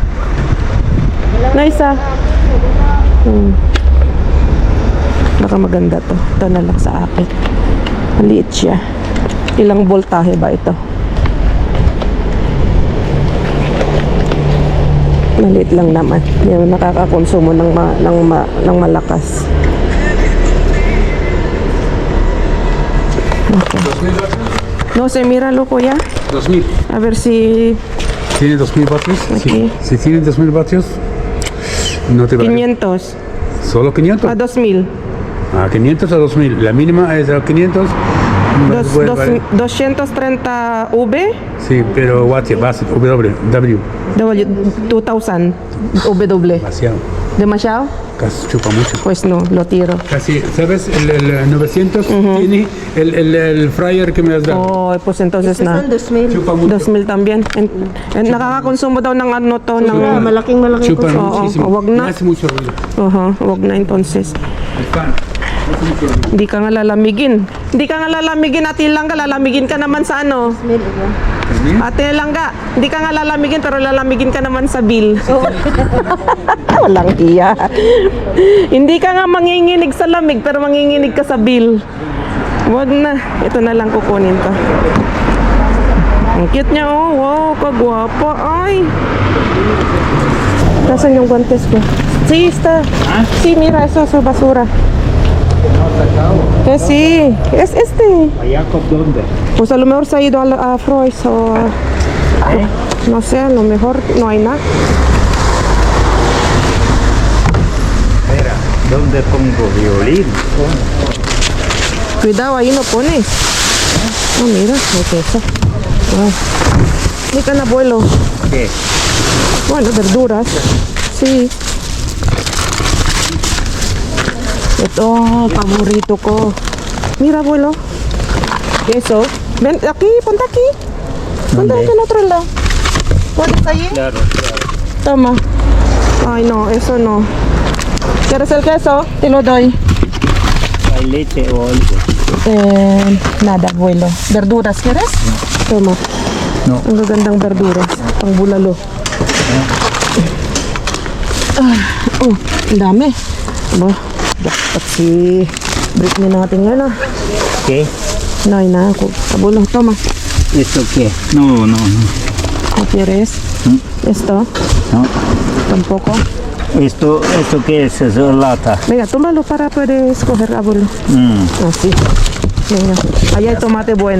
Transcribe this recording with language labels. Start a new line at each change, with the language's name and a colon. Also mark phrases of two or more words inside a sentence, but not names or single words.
Filipino: Na isa. Baka maganda to. Ito na lang sa akin. Maliit siya. Ilang voltahe ba ito? Maliit lang naman. Yung nakakakonsumo ng malakas. Okay.
Spanish: No sé, míralo, kuya. 2000. A ver si ¿Tiene 2000 vatios? Aquí. Sí. Si tiene 2000 vatios, no te va 500. ¿Solo 500? A 2000. 500 a 2000. La mínima es a 500. Vale. 230 V. Sí, pero watts, base, W. W 2000 W. Demasiado. ¿Demasiado? Casi chupa mucho. Pues no, lo tiro. Casi, ¿sabes? El 900 tiene el fryer que me has dado. Oh, pues entonces na.
Filipino: Saan 2,000?
Spanish: Chupa mucho. 2,000 también.
Filipino: Nakakakonsumo daw ng ano to, ng... Malaking
Spanish: Chupa
Filipino: ko.
Spanish: muchísimo.
Filipino: wag na.
Spanish: Me hace mucho ruido.
Filipino: Wag na entonces.
Spanish: El fan. Hace mucho ruido.
Filipino: Hindi ka nga lalamigin. Hindi ka nga lalamigin, Ate Langga. Lalamigin ka naman sa ano. Ate Langga, hindi ka nga lalamigin pero lalamigin ka naman sa bill. Walang iya. Hindi ka nga manginginig sa lamig pero manginginig ka sa bill. Wag na. Ito na lang kukunin ko. Ang cute niya, oh. Wow, kagwapa. Ay. Nasaan yung guantes ko?
Spanish: Sí, está. Sí, mira, eso es basura. Que sí, es este. ¿Allá con dónde? Pues a lo mejor se ha ido a Frois o no sé, a lo mejor no hay nada. Espera, ¿dónde pongo violín? Cuidado, ahí no pones. Oh, mira, ¿qué es eso? Ay. Mica, abuelo. ¿Qué? Bueno, verduras.
Filipino: see. Ito, paborito ko.
Spanish: Mira, abuelo. Queso. Ven, aquí, ponte aquí. Ponte aquí en otro lado. ¿Puedes ahí? Claro, claro. Toma. Ay, no, eso no. ¿Quieres el queso? Te lo doy. Hay leche o algo. Nada, abuelo. ¿Verduras quieres? Toma. No.
Filipino: Ang gagandang verduras. Pang bulalo. Oh, ang dami. Ba, dapat si Britney natin yan ah.
Spanish: ¿Qué?
Filipino: Nay na ako.
Spanish: Abuelo, toma. ¿Esto qué? No, no, no. ¿No quieres? Esto? No. Tampoco. ¿Esto qué es? Es lata. Venga, tómalo para poder escoger, abuelo. Así. Venga. Allá hay tomate bueno.